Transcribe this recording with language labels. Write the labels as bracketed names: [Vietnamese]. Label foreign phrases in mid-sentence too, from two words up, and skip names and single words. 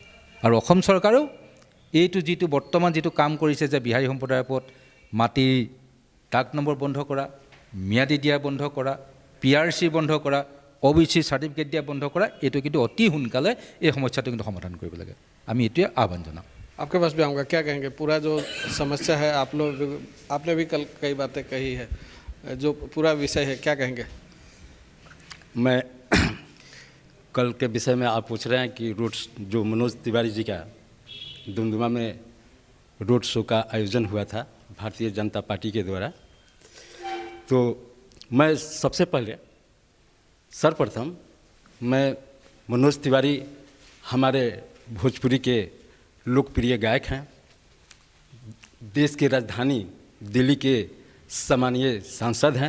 [Assamese] আৰু অসম চৰকাৰেও এইটো যিটো বৰ্তমান যিটো কাম কৰিছে যে বিহাৰী সম্প্ৰদায়ৰ ওপৰত মাটিৰ ডাক নম্বৰ বন্ধ কৰা, ম্যাদী দিয়া বন্ধ কৰা, PRC বন্ধ কৰা, OBC সার্টিফিকেট দিয়া বন্ধ কৰা, এইটো কিন্তু অতি সোনকালে এই সমস্যাটো কিন্তু সমাধান কৰিব লাগে। আমি এইটোৱে আহ্বান জনাম। [Hindi] आपके पास भी आऊँगा, क्या कहेंगे? पूरा जो समस्या है, आप लोग, आपने भी कल कई बातें कही है, जो पूरा विषय है, क्या कहेंगे? मैं कल के विषय में आप पूछ रहे हैं कि रोड, जो मनोज तिवारी जी का दुमदुमा में रोड शो का आयोजन हुआ था भारतीय जनता पार्टी के द्वारा, तो मैं सबसे पहले सर्वप्रथम मैं मनोज तिवारी हमारे भोजपुरी के लोकप्रिय गायक हैं, देश की राजधानी दिल्ली के सम्मानीय सांसद हैं।